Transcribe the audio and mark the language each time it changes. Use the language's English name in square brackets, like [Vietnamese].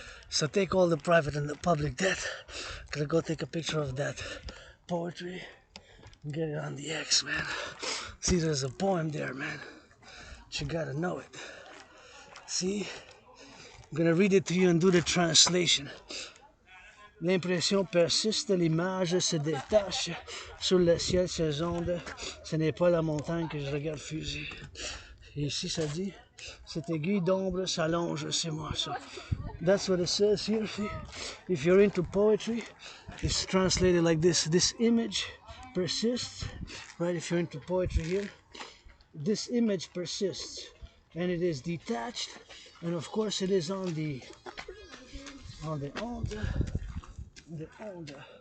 [English] So take all the private and the public debt. Gonna go take a picture of that poetry and get it on the X, man. See, there's a poem there, man. But you gotta know it. See? I'm gonna read it to you and do the translation. [French] L'impression persiste, l'image se détache sur le ciel, ses ondes. Ce n'est pas la montagne que je regarde fuser. Et ici, ça dit, cette aiguille d'ombre s'allonge, c'est moi. [English] So that's what it says here. See? If you're into poetry, it's translated like this. This image persists, right? If you're into poetry here, this image persists, and it is detached, and of course it is on the onde.